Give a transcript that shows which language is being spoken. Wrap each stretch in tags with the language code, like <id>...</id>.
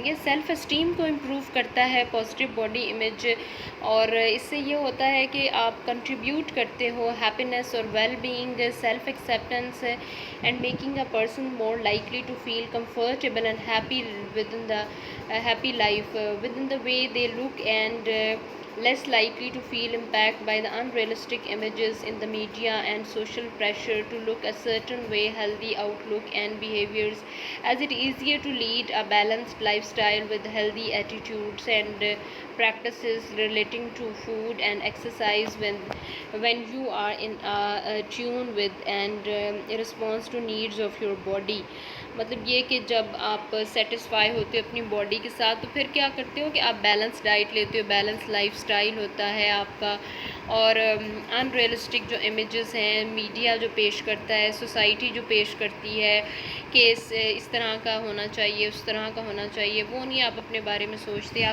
<ur>یہ self esteem کو improve کرتا ہے پازیٹیو باڈی امیج, اور اس سے یہ ہوتا ہے کہ آپ کنٹریبیوٹ کرتے ہو ہیپینس اور well being, self acceptance,</ur> <en>And making a person more likely to feel comfortable and happy within the happy life within the way they look and less likely to feel impacted by the unrealistic images in the media and social pressure to look a certain way, healthy outlook and behaviors, as it easier to lead a balanced lifestyle with healthy attitudes and practices relating to food and exercise when you are in a tune with and response to needs of your body.</en> <ur>مطلب یہ کہ جب آپ satisfy ہوتے ہو اپنی body کے ساتھ تو پھر کیا کرتے ہو کہ آپ بیلنس ڈائٹ لیتے ہو, بیلنس لائف سٹائل ہوتا ہے آپ کا, اور ان ریئلسٹک جو امیجز ہیں میڈیا جو پیش کرتا ہے, سوسائٹی جو پیش کرتی ہے کہ اس طرح کا ہونا چاہیے, اس طرح کا ہونا چاہیے, وہ نہیں آپ اپنے بارے میں سوچتے.</ur>